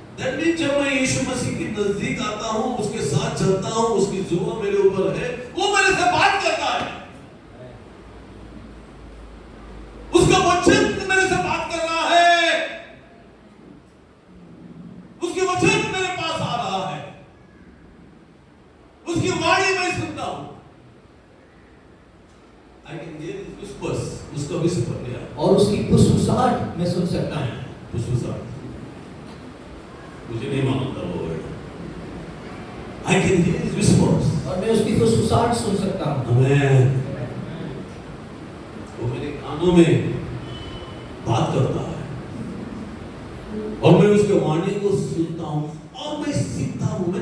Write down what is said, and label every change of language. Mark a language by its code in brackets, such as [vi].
[en] that means [hi] जब मैं यीशु मसीह के नजदीक आता हूं, उसके साथ चलता हूं, उसकी जुआ मेरे ऊपर है, वो मेरे से बात करता है, उसका वचन मेरे से बात कर रहा है, उसके वचन मेरे पास आ रहा है, उसकी वाणी मैं सुनता हूं। [en] I can hear his whispers, [hi] उसका whisper क्या है? और उसकी फुसफुसाहट मैं सुन सकता हूं। फुसफुसाहट मुझे नहीं मालूम था वो word. [en] I can hear his whispers, [hi] और मैं उसकी फुसफुसाहट सुन सकता हूं। मैं वो मेरे कानों में बात करता है और मैं उसके वाणी को सुनता हूं और मैं सीखता हूं।